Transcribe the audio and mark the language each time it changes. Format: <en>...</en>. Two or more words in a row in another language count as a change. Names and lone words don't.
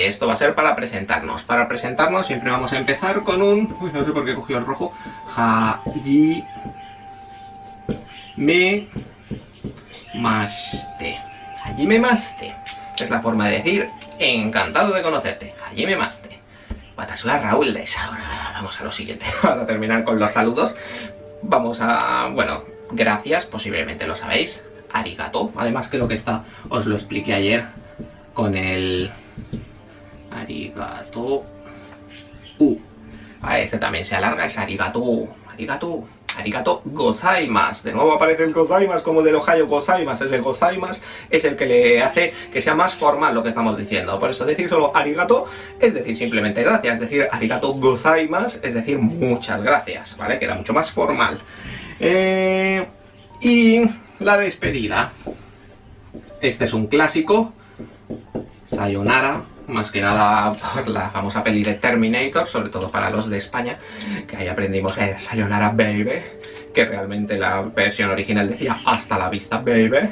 <es>Esto va a ser para presentarnos. Para presentarnos siempre vamos a empezar con un... Uy, no sé por qué he cogido el rojo. Hajimemashite. Hajimemashite. Es la forma de decir encantado de conocerte. Hajimemashite.</es> <ja>私はRaúlです.</ja> <es>Ahora vamos a lo siguiente. Vamos a terminar con los saludos. Vamos a... Bueno, gracias, posiblemente lo sabéis. Arigato. Además creo que esta os lo expliqué ayer con el... Arigato. Este también se alarga, es arigato. Arigato.</es> <ja>ありがとうございます.</ja> <es>De nuevo aparece el gozaimasu como del</es> <ja>おはようございます.</ja> <es>Ese gozaimasu es el que le hace que sea más formal lo que estamos diciendo. Por eso decir solo arigato es decir simplemente gracias. Es decir</es> <ja>ありがとうございます</ja> <es>es decir muchas gracias, ¿vale? Queda mucho más formal. Y la despedida. Este es un clásico. Sayonara. Más que nada por la famosa peli de Terminator, sobre todo para los de España, que ahí aprendimos Sayonara Baby, que realmente la versión original decía hasta la vista baby.</es>